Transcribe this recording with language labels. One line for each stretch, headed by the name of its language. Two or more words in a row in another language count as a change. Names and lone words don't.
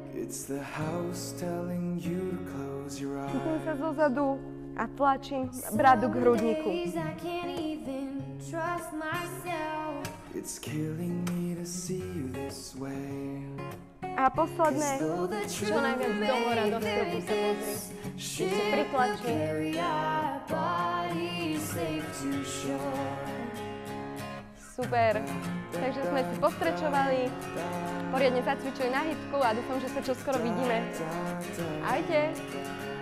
English: It's the house telling you to close your
Slovak: Chytím sa
English: eyes.
Slovak: zozadu a tlačím bradu k hrudníku.
English: Days I can't even trust myself. It's killing me to see you this way.
Slovak: A posledné,
English: Though the
Slovak: čo najviac dohora do strpu sa pozri. Ešte pritlačí.
English: carry our bodies safe to shore.
Slovak: Super. Takže sme si postrečovali, poriadne zacvičili na hitku a dúfam, že sa čoskoro vidíme. Ahojte.